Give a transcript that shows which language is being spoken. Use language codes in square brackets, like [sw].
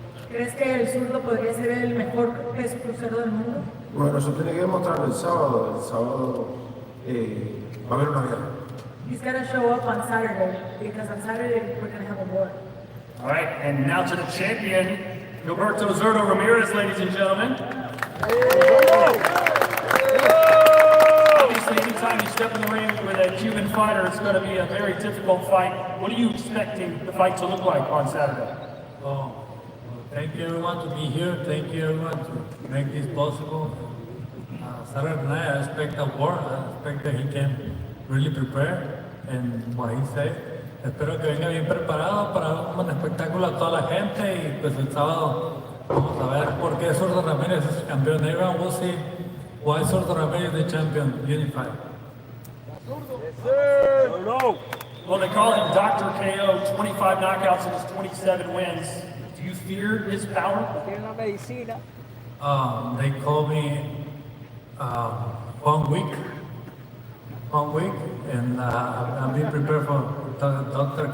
[es] ¿Crees que el zurdo podría ser el mejor peso crucero del mundo? Bueno, eso tiene que demostrar el sábado. El sábado va a haber una guerra. [en] He's going to show up on Saturday because on Saturday we're going to have a war. All right, and now to the champion, Gilberto Zerto Ramirez, ladies and gentlemen. Obviously, anytime you step in the ring with a Cuban fighter, it's going to be a very difficult fight. What are you expecting the fight to look like on Saturday? Well, thank you everyone to be here. Thank you everyone to make this possible. Saturday night, I expect a war. I expect that he can really prepare and what he said. [es] Espero que venga bien preparado para un buen espectáculo a toda la gente y pues el sábado vamos a ver por qué Zurdo Ramírez es el campeón. [en] Everyone will see why Zurdo Ramírez is the champion, unified. Well, they call him Dr. KO, 25 knockouts in his 27 wins. Do you fear his power? They call me 1 week, and I'm being prepared for Dr.